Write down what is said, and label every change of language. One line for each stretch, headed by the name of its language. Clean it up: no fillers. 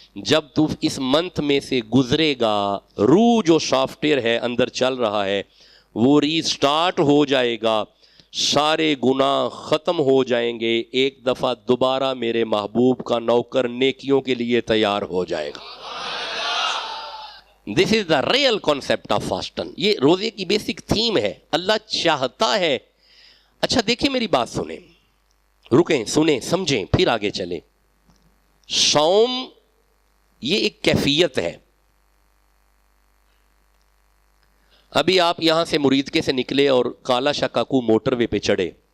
Urdu: جب تو اس منتھ میں سے گزرے گا، روح جو سافٹ ویئر ہے اندر چل رہا ہے وہ ریسٹارٹ ہو جائے گا، سارے گناہ ختم ہو جائیں گے. ایک دفعہ دوبارہ میرے محبوب کا نوکر نیکیوں کے لیے تیار ہو جائے گا.
English: This is the real concept of fasting.
Urdu: یہ روزے کی بیسک تھیم ہے. اللہ چاہتا ہے. اچھا دیکھیں، میری بات سنیں، رکیں، سنیں، سمجھیں، پھر آگے چلیں. صوم یہ ایک کیفیت ہے. ابھی آپ یہاں سے مریدکے سے نکلے اور کالا شکاکو موٹر وے پہ چڑھے.